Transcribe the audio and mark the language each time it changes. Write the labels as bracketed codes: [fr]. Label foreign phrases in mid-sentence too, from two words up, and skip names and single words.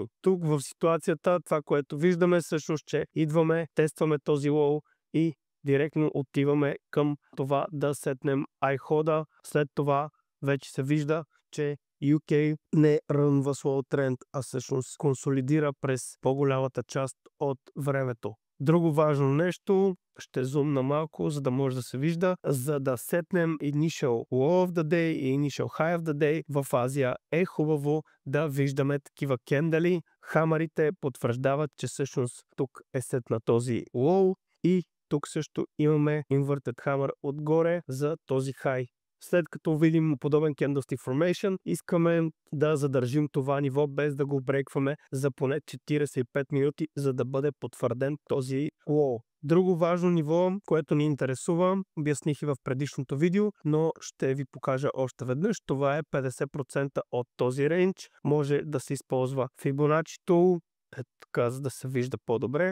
[bg] Тук в ситуацията това, което виждаме всъщност, че идваме, тестваме този лоу и директно отиваме към това да сетнем айхода. След това вече се вижда, че UK не рънва [en] slow trend, [bg] а всъщност консолидира през по-голямата част от времето. Друго важно нещо, ще зумна малко, за да може да се вижда, за да сетнем [en] Initial Low of the Day [bg] и [en] Initial High of the Day [bg] в Азия е хубаво да виждаме такива кендали. Хамарите потвърждават, че всъщност тук е сетна този Low и тук също имаме [en] Inverted Hammer [bg] отгоре за този High. След като видим подобен [en] candlestick formation, [bg] искаме да задържим това ниво без да го брейкваме за поне 45 минути, за да бъде потвърден този low. Друго важно ниво, което ни интересува, обясних и в предишното видео, но ще ви покажа още веднъж. Това е 50% от този рейндж. Може да се използва Fibonacci Tool, така за да се вижда по-добре.